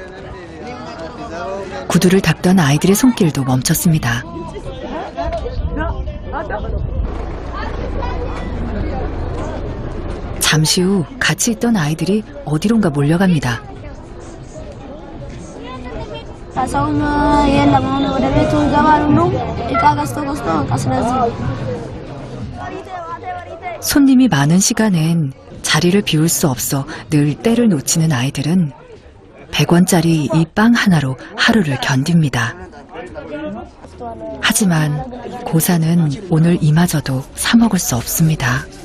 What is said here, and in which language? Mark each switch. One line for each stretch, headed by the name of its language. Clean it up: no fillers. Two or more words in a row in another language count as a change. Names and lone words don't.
Korean: 구두를 닦던 아이들의 손길도 멈췄습니다. 잠시 후 같이 있던 아이들이 어디론가 몰려갑니다.
Amharic: ሰውም የለም አሁን ወደ ቤቱ ይገባሉ። እቃ ገዝተው በቃ ስለዚህ
Korean: 손님이 많은 시간엔 자리를 비울 수 없어 늘 때를 놓치는 아이들은 100원짜리 이 빵 하나로 하루를 견딥니다. 하지만 고사는 오늘 이마저도 사 먹을 수 없습니다.